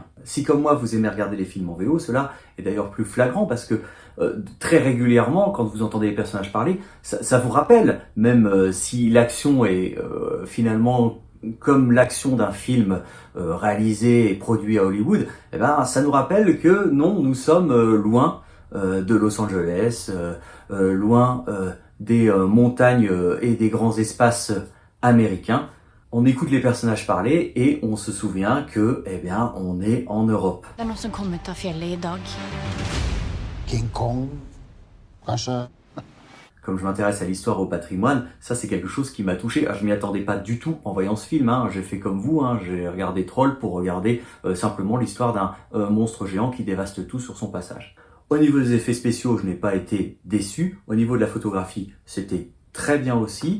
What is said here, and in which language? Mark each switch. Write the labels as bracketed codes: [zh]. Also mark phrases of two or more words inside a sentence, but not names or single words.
[fr] Si comme moi vous aimez regarder les films en VO, cela est d'ailleurs plus flagrant parce que très régulièrement, quand vous entendez les personnages parler, ça vous rappelle, même si l'action est finalement comme l'action d'un film réalisé et produit à Hollywood, eh ben, ça nous rappelle que non, nous sommes loin de Los Angeles, loin des montagnes et des grands espaces américains. On écoute les personnages parler et on se souvient que, eh bien, on est en Europe. [no] Det er noen som kom ut av fjellet i dag. King Kong, kanskje? [fr] Comme je m'intéresse à l'histoire, au patrimoine, ça c'est quelque chose qui m'a touché. Je m'y attendais pas du tout en voyant ce film. J'ai fait comme vous, j'ai regardé Troll pour regarder simplement l'histoire d'un monstre géant qui dévaste tout sur son passage. Au niveau des effets spéciaux, je n'ai pas été déçu. Au niveau de la photographie, c'était très bien aussi.